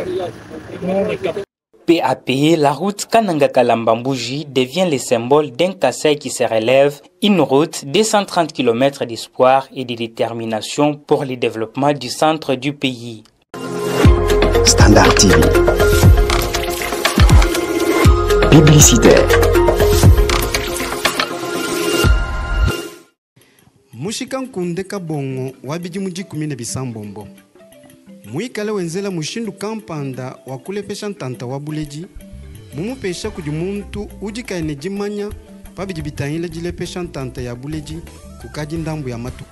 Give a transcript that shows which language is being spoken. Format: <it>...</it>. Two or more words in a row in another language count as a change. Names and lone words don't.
<fr>Peu à peu, la route Kananga-Kalambambougie devient le symbole d'un Kasaï qui se relève, une route de 130 km d'espoir et de détermination pour le développement du centre du pays. Standard TV. Publicitaire.</fr> <lua>Mushika nkunde kabongo wabiji mujikumine bisambombo. Muikale wenzela mushindu kampanda wakulepesha ntanta wabuleji. Mumupesha kudi muntu ujikaine jimanya pabiji bitanyile jilepesha ntanta ya buleji kukaji ndambu ya matuku.</lua>